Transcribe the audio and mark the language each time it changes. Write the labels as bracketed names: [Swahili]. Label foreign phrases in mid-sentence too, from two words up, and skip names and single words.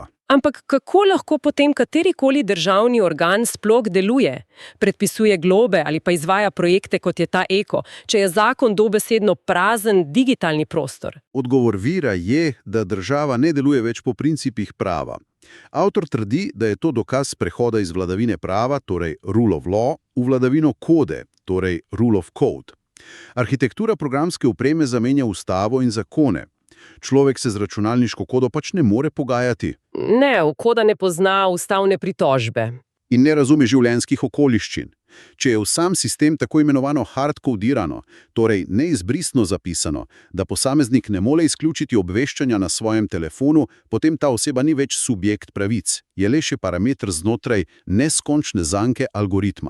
[Slovenian] Ampak kako lahko potem katerikoli državni organ sploh deluje? Predpisuje globe ali pa izvaja projekte, kot je ta Eko, če je zakon dobesedno prazen digitalni prostor? Odgovor vira je, da država ne deluje več po principih prava. Avtor trdi, da je to dokaz prehoda iz vladavine prava, torej [English] rule of law, [Slovenian] v vladavino kode, torej [English] rule of code. [Slovenian] Arhitektura programske opreme zamenja ustavo in zakone. Človek se z računalniško kodo pač ne more pogajati. Ne, koda ne pozna ustavne pritožbe. In ne razume življenjskih okoliščin. Če je v sam sistem tako imenovano hardcodirano, torej neizbrisno zapisano, da posameznik ne more izključiti obveščanja na svojem telefonu, potem ta oseba ni več subjekt pravic, je le še parameter znotraj neskončne zanke algoritma.